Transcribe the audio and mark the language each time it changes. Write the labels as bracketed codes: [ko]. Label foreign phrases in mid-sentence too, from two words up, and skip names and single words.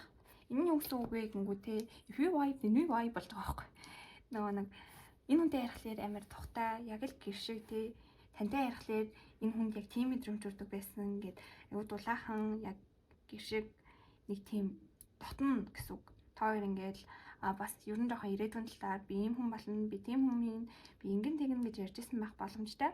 [mn] Энэ юу гэсэн үг вэ гэнгүүт те [en] if you vibe then we vibe [mn] болж байгаа байхгүй. Нөгөө нэг энэ хүнтэй ярихлаар амар тухтай, яг л гэр шиг тий. Тантай ярихлаар энэ хүнд яг тийм мэдрэмж төрдөг байсан гэд аюу дулаахан яг гэр шиг нэг тийм дотно гэсэн үг. Та хоёр ингээл бас ер нь жоохон ирээдүйн талаар би ийм хүн болно, би тийм хүн юм, би ингэн тэгнэ гэж ярьжсэн байх боломжтой.